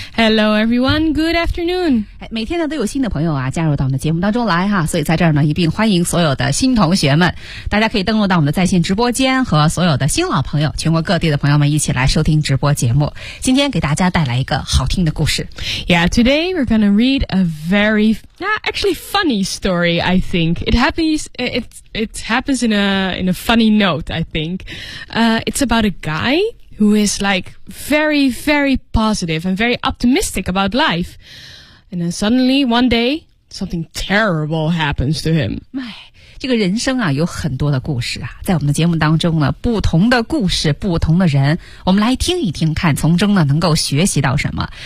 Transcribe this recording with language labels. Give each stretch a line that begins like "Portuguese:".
English: Hello everyone, good afternoon.
Chinese: 每天呢都有新的朋友啊加入到我们的节目当中来哈，所以在这儿呢一并欢迎所有的新同学们，大家可以登录到我们的在线直播间和所有的新老朋友，全国各地的朋友们一起来收听直播节目，今天给大家带来一个好听的故事。
English: Yeah. Today we're going to read a very, actually funny story, I think. It happens in a funny note, I think. It's about a guy who is like very, very positive and very optimistic about life. And then suddenly one day, something terrible happens to him. My.
Chinese: 这个人生啊有很多的故事啊，在我们的节目当中呢，不同的故事，不同的人，我们来听一听看，从中呢能够学习到什么。